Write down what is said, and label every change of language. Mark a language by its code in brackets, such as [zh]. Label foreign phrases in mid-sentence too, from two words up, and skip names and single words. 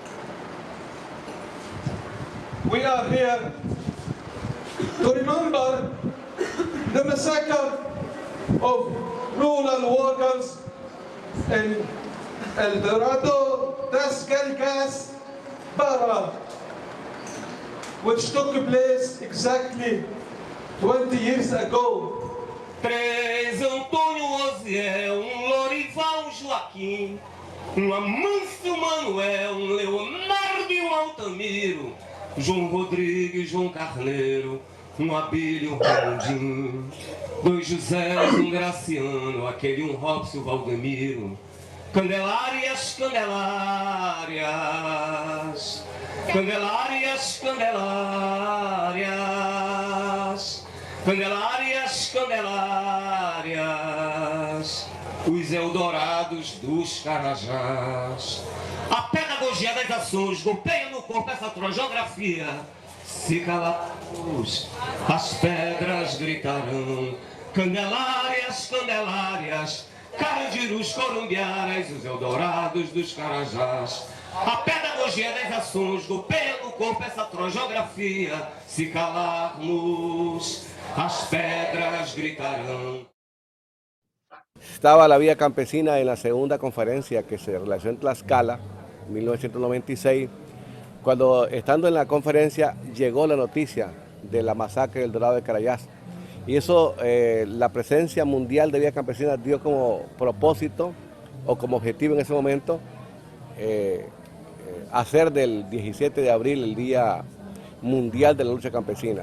[en] We are here to remember the massacre of rural workers in El Dorado, Tascalcas, Para, which took place exactly 20 years ago. [pt] 3 Antônio Osiel, Lorival Joaquim, Amâncio Manuel, Leonardo e Altamiro, João Rodrigues, João Carneiro, Abílio Raimundinho, 2 Josés, Graciano, aquele Robson Valdemiro, Candelárias, Candelárias, Candelárias, Candelárias, Candelárias, Candelárias, os Eldorados dos Carajás. A pedagogia das ações golpeia no corpo essa geografia. Se calarmos, as pedras gritarão. Candelárias, Candelárias, Carandirus, Corumbiaras, os Eldorados dos Carajás. A pedagogia das ações golpeia no corpo essa geografia. Se calarmos, as pedras gritarão. [es] Estaba la vida campesina en la segunda conferencia que se realizó en Tlaxcala, en 1996, cuando estando en la conferencia llegó la noticia de la masacre del Dorado de Carayás. Y eso, la presencia mundial de vida campesina dio como propósito o como objetivo en ese momento hacer del 17 de abril el Día Mundial de la Lucha Campesina.